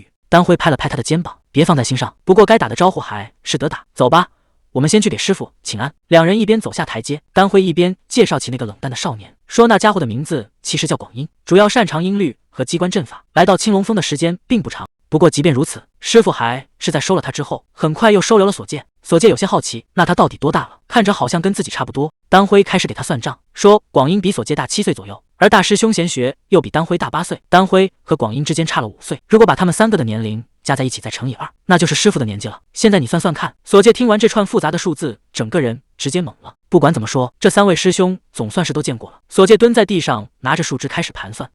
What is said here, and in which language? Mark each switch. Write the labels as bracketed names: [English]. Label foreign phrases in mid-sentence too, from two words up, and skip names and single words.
[Chinese] 丹輝拍了拍他的肩膀，別放在心上，不過該打的招呼還是得打。走吧，我們先去給師傅請安。兩人一邊走下台階，丹輝一邊介紹起那個冷淡的少年，說那家伙的名字其實叫廣英，主要擅長音律和機關陣法，來到青龍峰的時間並不長。不過即便如此，師傅還是在收了他之後，很快又收留了索介。索介有些好奇，那他到底多大了？看着好像跟自己差不多。丹輝開始給他算賬，說廣英比索介大7歲左右，而大師兄賢學又比丹輝大8歲，丹輝和廣英之間差了5歲。如果把他們3個的年齡加在一起再乘以2，那就是師傅的年紀了。現在你算算看。索介听完這串複雜的數字，整個人直接懵了。不管怎麼說，這3位師兄總算是都見過了。索介蹲在地上，拿着樹枝開始盤算。